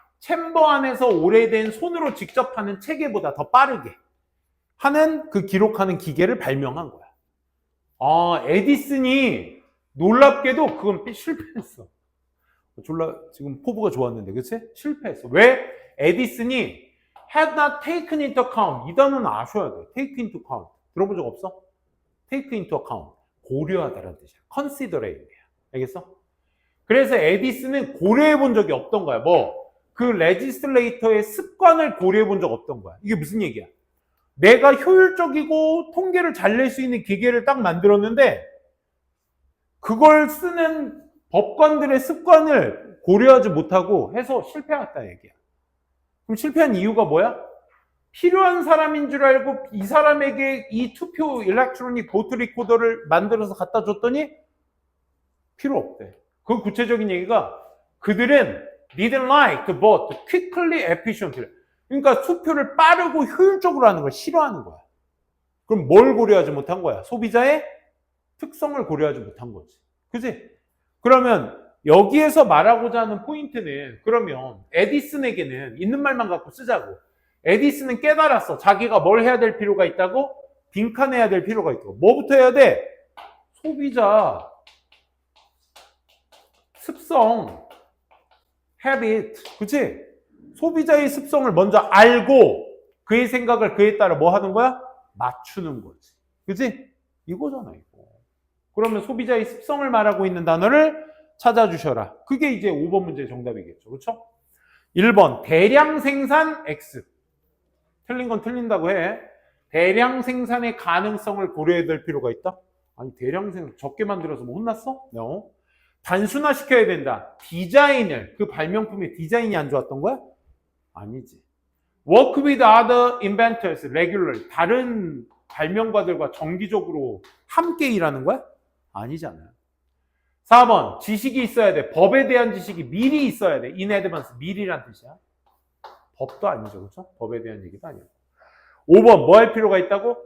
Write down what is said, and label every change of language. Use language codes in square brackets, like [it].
[ko] 챔버 안에서 오래된 손으로 직접 하는 체계보다 더 빠르게 하는 그 기록하는 기계를 발명한 거야. 에디슨이 놀랍게도 그건 실패했어. 졸라 지금 포부가 좋았는데, 그치? 실패했어. 왜? [en] 에디슨이 had not taken into account. [ko] 이 단어는 아셔야 돼. [en] take into account. [ko] 들어본 적 없어? take into account. 고려하다라는 뜻이야. considerate이야. 알겠어? 그래서 에디슨은 고려해 본 적이 없던 거야. 그 레지슬레이터의 습관을 고려해 본 적 없던 거야. 이게 무슨 얘기야? 내가 효율적이고 통계를 잘 낼 수 있는 기계를 딱 만들었는데 그걸 쓰는 법관들의 습관을 고려하지 못하고 해서 실패했다 얘기야. 그럼 실패한 이유가 뭐야? 필요한 사람인 줄 알고 이 사람에게 이 투표 일렉트로닉 보트 리코더를 만들어서 갖다 줬더니 필요 없대. 그 구체적인 얘기가 그들은 [en] didn't like to vote quickly, efficiently. [ko] 그러니까 투표를 빠르고 효율적으로 하는 걸 싫어하는 거야. 그럼 뭘 고려하지 못한 거야? 소비자의 특성을 고려하지 못한 거지. 그치? 그러면 여기에서 말하고자 하는 포인트는 그러면 에디슨에게는 있는 말만 갖고 쓰자고. 에디슨은 깨달았어. 자기가 뭘 해야 될 필요가 있다고? 빈칸해야 될 필요가 있다고. 뭐부터 해야 돼? 소비자 습성 habit. 그치? 소비자의 습성을 먼저 알고 그의 생각을 그에 따라 뭐 하는 거야? 맞추는 거지. 그치? 이거잖아, 이거. 그러면 소비자의 습성을 말하고 있는 단어를 찾아주셔라. 그게 이제 5번 문제의 정답이겠죠. 그렇죠? 1번 대량 생산 X. 틀린 건 틀린다고 해. 대량 생산의 가능성을 고려해야 될 필요가 있다? 아니 대량 생산 적게 만들어서 뭐 혼났어? No. 단순화시켜야 된다. 디자인을, 그 발명품의 디자인이 안 좋았던 거야? 아니지. [en] Work with other inventors regularly. [ko] 다른 발명가들과 정기적으로 함께 일하는 거야? 아니잖아요. 4번 지식이 있어야 돼. 법에 대한 지식이 미리 있어야 돼. [en] in advance. [ko] 미리란 뜻이야. 법도 아니죠. 그렇죠? 법에 대한 얘기도 아니고. 5번 뭐 할 필요가 있다고?